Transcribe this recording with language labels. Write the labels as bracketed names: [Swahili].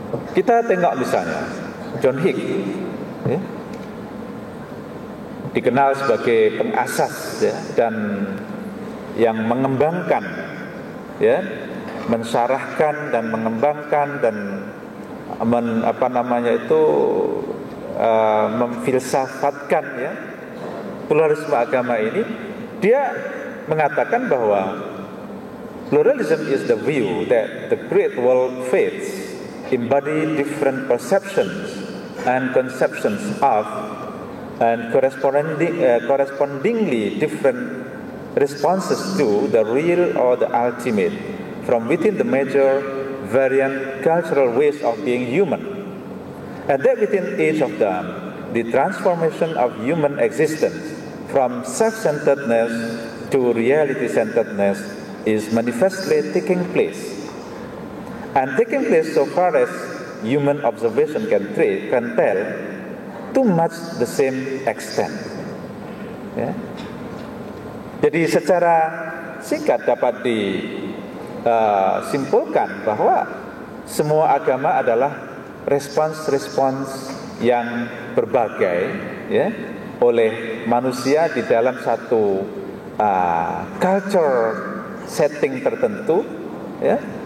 [Malay] Kita tengok misalnya John Hick, ya, dikenal sebagai pengasas, ya, dan yang mengembangkan, ya, mensyarahkan dan mengembangkan dan memfilsafatkan, ya, pluralisme agama ini. Dia mengatakan bahwa [English] pluralism is the view that the great world faiths embody different perceptions and conceptions of and correspondingly different responses to the real or the ultimate from within the major variant cultural ways of being human, and that within each of them the transformation of human existence from self-centeredness to reality-centeredness is manifestly taking place, and taking place so far as human observation can tell, to much the same extent, ya. [Malay] Jadi secara singkat dapat disimpulkan bahwa semua agama adalah respons-respons yang berbagai, ya, oleh manusia di dalam satu [English] culture setting [Malay] tertentu, ya,